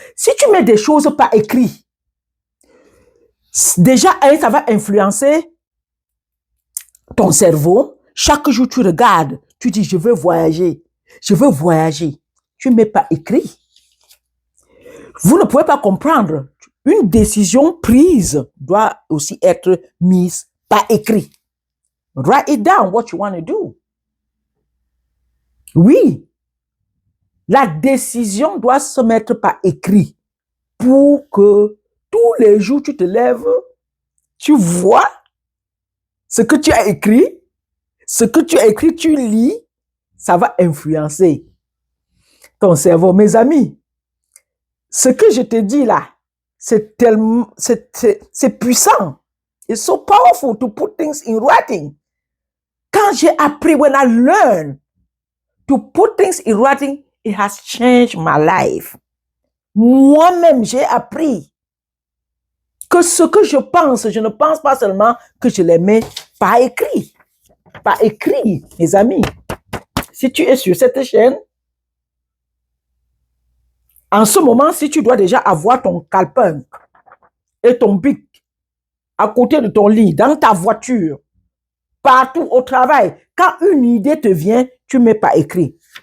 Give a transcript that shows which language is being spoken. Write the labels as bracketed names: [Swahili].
[French] Si tu mets des choses par écrit, déjà, ça va influencer ton cerveau. Chaque jour, tu regardes, tu dis, je veux voyager. Je veux voyager. Tu ne mets pas écrit. Vous ne pouvez pas comprendre. une décision prise doit aussi être mise par écrit. [English] Write it down, what you want to do. [French] Oui, la décision doit se mettre par écrit pour que tous les jours tu te lèves, tu vois ce que tu as écrit, tu lis, ça va influencer ton cerveau. Mes amis, ce que je te dis là, c'est tellement, c'est puissant. [English] It's so powerful to put things in writing. [French] Quand j'ai appris, [English] when I learned to put things in writing, it has changed my life. [French] Moi-même, j'ai appris que ce que je pense, je ne pense pas seulement que je les mets par écrit. Par écrit, mes amis. Si tu es sur cette chaîne, en ce moment, si tu dois déjà avoir ton calepin et ton bic à côté de ton lit, dans ta voiture, partout au travail, quand une idée te vient, tu mets par écrit.